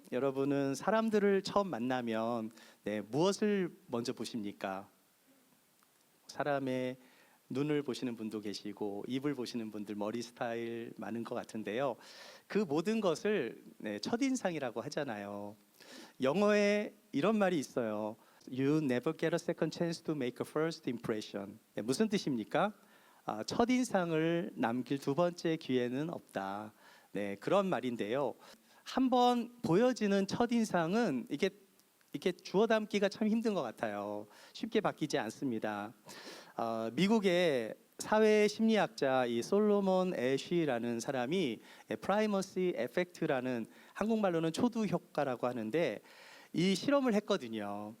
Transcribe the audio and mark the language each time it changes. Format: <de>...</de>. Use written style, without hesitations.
<ko>여러분은 사람들을 처음 만나면 무엇을 먼저 보십니까? 사람의 눈을 보시는 분도 계시고 입을 보시는 분들, 머리 스타일 많은 것 같은데요. 그 모든 것을 첫인상이라고 하잖아요. 영어에 이런 말이 있어요.</ko> <en>You never get a second chance to make a first impression.</en> <ko>무슨 뜻입니까? 첫인상을 남길 두 번째 기회는 없다. 그런 말인데요. 한번 보여지는 첫인상은 이게 주워 담기가 참 힘든 것 같아요. 쉽게 바뀌지 않습니다. 미국의 사회 심리학자 이 솔로몬 애쉬라는 사람이 프라이머시 에펙트라는, 한국말로는 초두 효과라고 하는데, 이 실험을 했거든요.</ko>